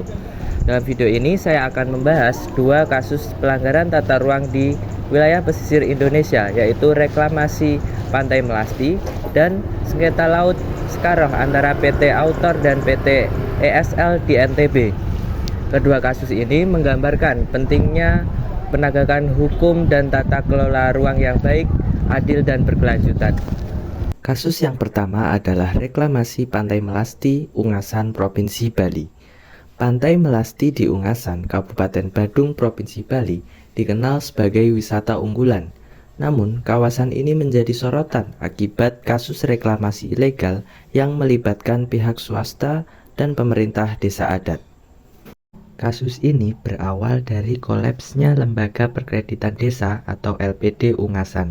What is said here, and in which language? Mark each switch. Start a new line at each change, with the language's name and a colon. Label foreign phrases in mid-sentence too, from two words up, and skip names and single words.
Indonesian: Dalam video ini saya akan membahas dua kasus pelanggaran tata ruang di wilayah pesisir Indonesia, yaitu reklamasi Pantai Melasti dan sengketa laut Sekaroh antara PT Autor dan PT ESL di NTB. Kedua kasus ini menggambarkan pentingnya penegakan hukum dan tata kelola ruang yang baik, adil, dan berkelanjutan. Kasus yang pertama adalah reklamasi Pantai Melasti, Ungasan, Provinsi Bali. Pantai Melasti di Ungasan, Kabupaten Badung, Provinsi Bali, dikenal sebagai wisata unggulan. Namun, kawasan ini menjadi sorotan akibat kasus reklamasi ilegal yang melibatkan pihak swasta dan pemerintah desa adat. Kasus ini berawal dari kolapsnya Lembaga Perkreditan Desa atau LPD Ungasan.